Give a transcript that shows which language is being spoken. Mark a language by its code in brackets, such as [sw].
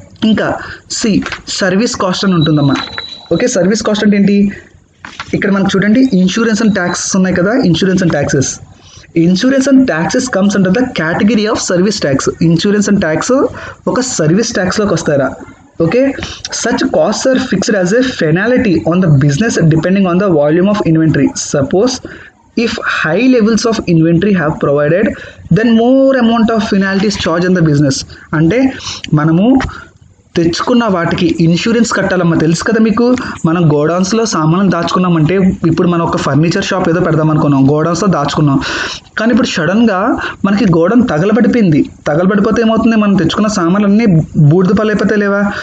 [te] ఇంకా service cost అని ఉంటుందమ్మా. ఓకే, సర్వీస్ కాస్ట్ అంటే ఏంటి, ఇక్కడ మనకు చూడండి ఇన్సూరెన్స్ అండ్ ట్యాక్సెస్ ఉన్నాయి కదా, insurance and taxes. [en] Insurance and taxes comes under the category of service tax. [te] Insurance and tax ఒక సర్వీస్ ట్యాక్స్లోకి వస్తారా. [en] Okay, such cost are fixed as a penalty on the business depending on the volume of inventory. Suppose if high levels of inventory have provided, then more amount of penalties charged on the business. [te] అంటే మనము తెచ్చుకున్న వాటికి insurance కట్టాలమ్మా. తెలుసు కదా మీకు, మనం గోడౌన్స్లో సామాన్లు దాచుకున్నామంటే, ఇప్పుడు మనం ఒక ఫర్నిచర్ షాప్ ఏదో పెడదాం అనుకున్నాం, గోడౌన్స్లో దాచుకున్నాం. కానీ ఇప్పుడు సడన్గా మనకి గోడౌన్ తగలబడిపోయింది. తగలబడిపోతే ఏమవుతుంది, మనం తెచ్చుకున్న సామాన్లు అన్నీ బూడిద పలైపోతే లేవా.